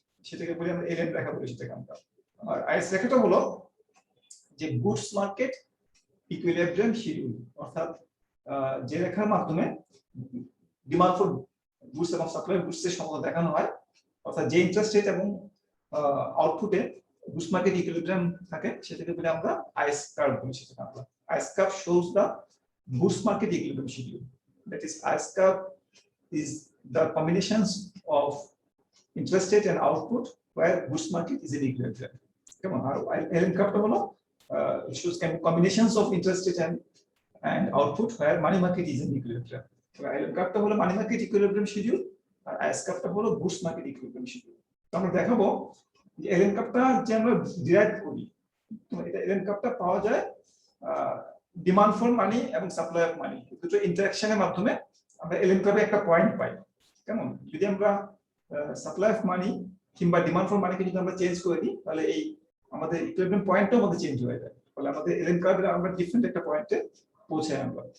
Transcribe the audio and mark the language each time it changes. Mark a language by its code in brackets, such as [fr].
[bn] সেটাকে বলি আমরা এলএম রেখা বলি সেটাকে আমরা। আর আইএস রেখাটা হলো যে গুডস মার্কেট ইকুইলিব্রিয়াম শিডিউল, অর্থাৎ যে রেখার মাধ্যমে ডিমান্ড ফর গুডস এবং সাপ্লাই গুডস এর সম্বন্ধ দেখানো হয়, অর্থাৎ যে ইন্টারেস্ট রেট এবং আউটপুটে গুডস মার্কেট ইকুইলিব্রিয়াম থাকে সেটাকে বলি আমরা আইএস কার্ভ বলি সেটাকে আমরা। [en] IS curve shows the goods market equilibrium schedule, that is IS curve is the combinations of interest rate and output where goods market is in equilibrium. Come on, LM curve holo it shows combinations of interest rate and output where money market is in equilibrium. So LM curve holo money market equilibrium schedule আর IS curve holo goods market equilibrium schedule. [bn] তো আমরা দেখাবো যে LM curve যে আমরা derive করি, তো এটা LM curve পাওয়া যায় ডিমান্ড ফর মানি এবং সাপ্লাই অফ মানি দুটো ইন্টারঅ্যাকশনের মাধ্যমে আমরা এলএম কার্ভে একটা পয়েন্ট পাই। কেমন, যদি আমরা সাপ্লাই অফ মানি কিংবা ডিমান্ড ফর মানিকে যদি আমরা চেঞ্জ করে দিই তাহলে এই আমাদের ইকুইলিব্রিয়াম পয়েন্টটাও আমাদের চেঞ্জ হয়ে যায়, ফলে আমাদের এলএম কার্ভে আমরা ডিফারেন্ট একটা পয়েন্টে পৌঁছাই আমরা।